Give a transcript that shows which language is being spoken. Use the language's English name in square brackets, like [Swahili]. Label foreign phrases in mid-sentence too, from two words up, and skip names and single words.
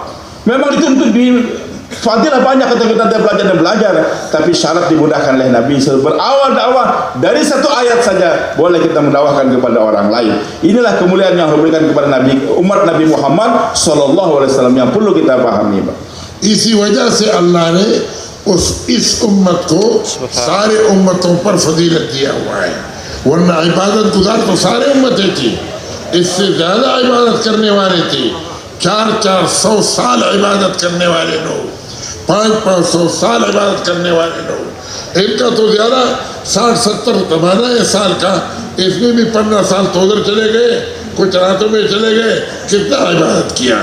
[Indonesian] Memang dituntut di fadilah banyak ketika kita belajar dan belajar, tapi syarat dimudahkan oleh Nabi. Berawal dakwah dari satu ayat saja boleh kita mendakwahkan kepada orang lain. Inilah kemuliaan yang Allah berikan kepada Nabi, umat Nabi Muhammad SAW yang perlu kita pahami. [Urdu] اسی وجہ سے اللہ نے اس امت کو سارے امتوں پر فضیلت دیا ہوا ہے، ورنہ عبادت گزار تو سارے امتیں تھی، اس سے زیادہ عبادت کرنے والے تھے. 400 سال عبادت کرنے والے لوگ، 500 سال عبادت کرنے والے لوگ، ان کا تو زیادہ 60-70 زمانہ ہے سال کا، اس میں بھی 15 سال تو ادھر چلے گئے، کچھ راتوں میں چلے گئے، کتنا عبادت کیا.